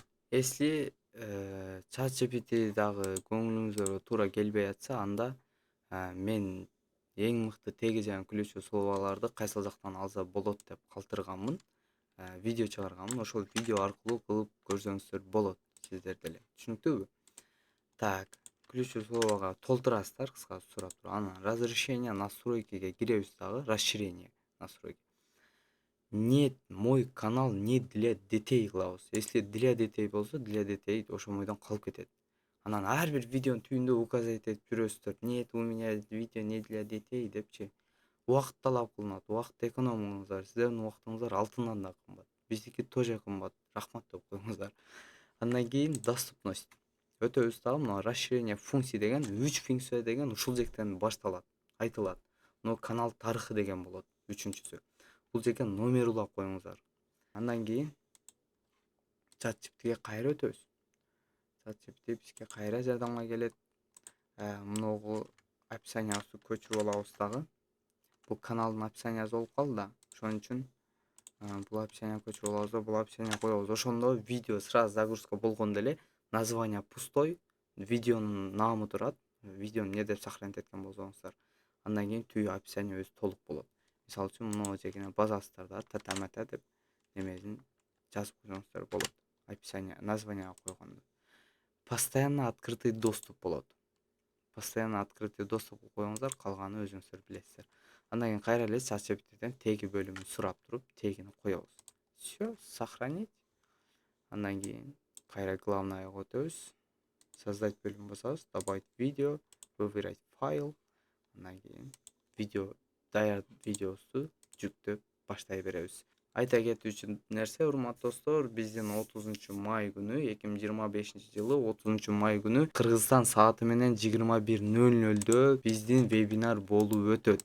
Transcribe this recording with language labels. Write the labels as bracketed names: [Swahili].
[Kyrgyz] Если ChatGPT дагы көңүлүңүзгө туура келбей атса, анда мен эң мыкты теги жана ключевой словолорду кайсыл жактан алса болот деп калтырганмын. Видео чыгарганмын. Ошол видео аркылуу кылып көрсөңүздөр болот сиздер деле. Түшүнүктүүбү? Так, ключевой слового толтурасыздар, кыскасы сурап туруп. Анан разрешение настройкиге киребиз дагы, расширение настройки. [Russian] Нет, мой канал не для детей [Kyrgyz] кылабыз. [Russian] Если для детей [Kyrgyz] болсо, [Russian] для детей [Kyrgyz] ошол бойдон калып кетет. Анан ар бир видеонун түбүндө указать этип жүрөсүздөр. [Russian] Нет, у меня видео не для детей [Kyrgyz] депчи. Убакыт талап кылынат, убакытты эконом кылыңыздар. Сиздердин убактыңыздар алтындан да кымбат. Биздики тоже кымбат. Рахмат деп коюңуздар. Андан кийин доступность. Өтөбүз дагы мына расширение функций деген 3 функция деген ушул жактан башталат, айтылат. Но канал тарыхы деген болот, 3-сүсү. Бул жерге номер улап коюңуздар. Андан кийин ChatGPT'ге кайра өтөбүз. ChatGPT бизге кайра жардамга келет. Мыногу описаниясын көчүрүп алабыз дагы. Бул каналдын описаниясы болуп калды да. Ошон үчүн бул описание көчүрүп алабыз да, бул описание коебуз. Ошондо видео сразу загрузка болгондо эле название пустой, видеонун наамы турат. Видеону эмне деп сохранить эткен болсоңуздар. Андан кийин түбү описание өзү толук болот. Мисалы үчүн мына жегине базасыздар да, татамата деп немесин жазып койсоңуздар болот. Описание, название койгондо. Постоянно открытый доступ болот. [Russian] Постоянно открытый доступ [Kyrgyz] коюңуздар, калганын өзүңүздөр билесиздер. Андан кийин кайра эле ChatGPT'ден теги бөлүмүн сурап туруп, тегини коебуз. [Russian] Всё, сохранить. [Kyrgyz] Андан кийин кайра главныйга өтөбүз. [Russian] Создать [Kyrgyz] бөлүмүн басабыз, [Russian] добавить видео, выбирать файл. [Kyrgyz] Андан кийин видео, даяр видеосу жүктөп баштай беребиз. Айта кетүүчү нерсе, урматтуу достор, биздин 30-май күнү, 2025-жылы 30-май күнү Кыргызстан сааты менен 21:00 биздин вебинар болуп өтөт.